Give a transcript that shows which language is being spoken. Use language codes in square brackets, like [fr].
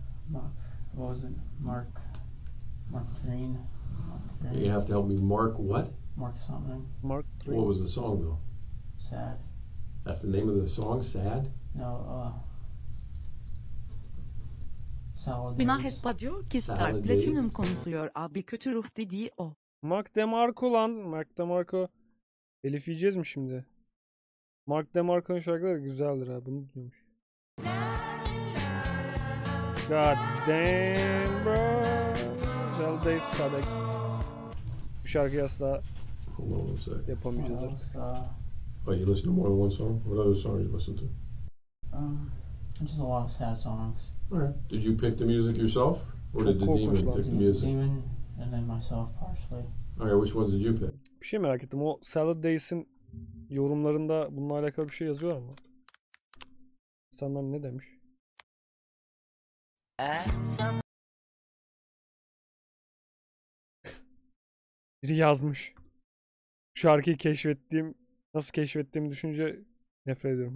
[en] What was it? Mark Green. You have to help me. Mark what? Mark something. Mark 3. What was the song though? Sad. That's the name of the song? Sad? No, Salad. [tr] Günah Hespa diyor ki Star Platinum konuşuyor abi kötü ruh dediği o. Mark DeMarco lan. Mark DeMarco. Elif yiyeceğiz mi şimdi? Mark DeMarco'nun şarkıları güzeldir ha. Bunu biliyormuş. [en] God damn bro. Zelda Sadek. [tr] Bu şarkıyı asla yapamayacağız artık. [en] Oh, you listen to more than one song? What other song you listen to? Just a lot of sad songs. Alright. Did you pick the music yourself? Or did the demon pick the music? Demon, and then myself partially. Alright, which ones did you pick? [tr] Bir şey merak ettim. O Salad Days'in yorumlarında bununla alakalı bir şey yazıyorlar mı? İnsanlar ne demiş? Biri yazmış. Şarkıyı nasıl keşfettiğimi düşünce nefret ediyorum.